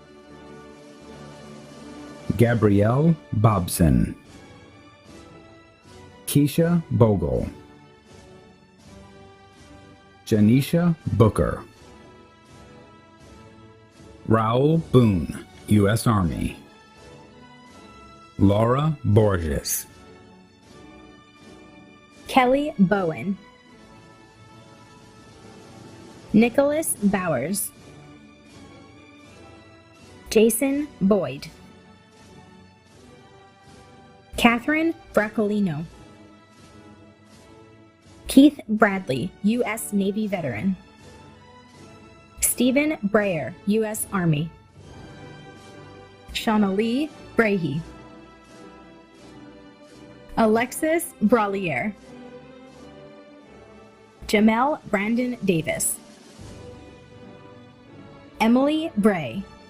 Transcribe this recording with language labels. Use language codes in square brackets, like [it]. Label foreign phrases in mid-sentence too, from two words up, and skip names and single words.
[en] Gabrielle Bobson. Keisha Bogle. Janisha Booker. Raoul Boone, U.S. Army. Laura Borges. Kelly Bowen. Nicholas Bowers. Jason Boyd. Catherine Braccolino. Keith Bradley, U.S. Navy veteran. Stephen Brayer, U.S. Army. Shauna Lee Brahe. Alexis Bralier. Jamel Brandon Davis. Emily Bray.